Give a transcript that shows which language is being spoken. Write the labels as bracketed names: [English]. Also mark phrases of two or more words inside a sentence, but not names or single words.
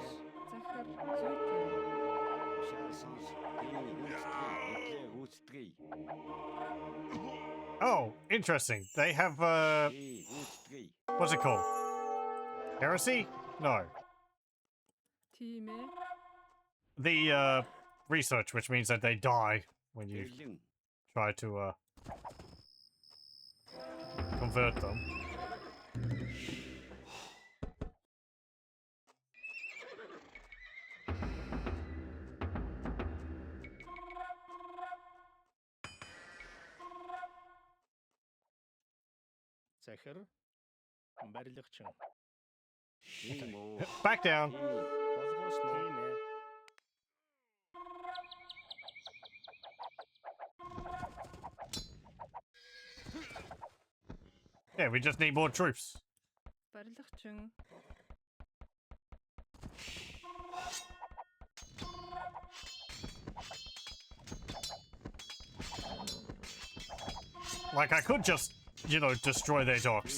[Mongolian] Захир зүйтэй. Шаасан мэдлээ гүйцэтгэе. [English] Oh, interesting. They have, [Mongolian] Гүйцэтгэе. [English] what's it called? Heresy? No. [Mongolian] Тийм ээ. [English] The, research, which means that they die when you [Mongolian] Бэлэн. [English] try to, convert them. [Mongolian] Захир. Барилгачин. Тийм үү. [English] Back down. [Mongolian] Болгоосноо. Тийм ээ. [English] Yeah, we just need more troops. [Mongolian] Барилгачин. [English] Like, I could just, you know, destroy their docks.